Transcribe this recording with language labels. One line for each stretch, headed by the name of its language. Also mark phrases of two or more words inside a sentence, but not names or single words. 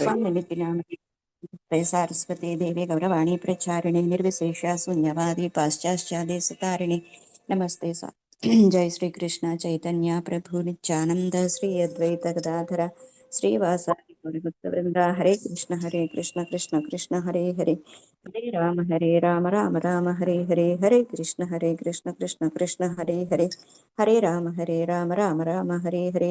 Sanskrit: స్వామినితి నామకి సరస్వతి దేవి గౌరవాణి ప్రచారిణి నిర్విశేష శూన్యవాది పాశ్చాత్యాదేశతారిణి నమస్తే స్వామి. జై శ్రీకృష్ణ చైతన్య ప్రభు నిత్యానంద శ్రీ అద్వైత గదాధర శ్రీవాసాది గౌరభక్తవృంద. హరే కృష్ణ కృష్ణ కృష్ణ హరే హరే హరే రామ రామ రామ హరే హరే. హరే కృష్ణ కృష్ణ కృష్ణ హరే హరే హరే రామ రామ రామ హరే హరే.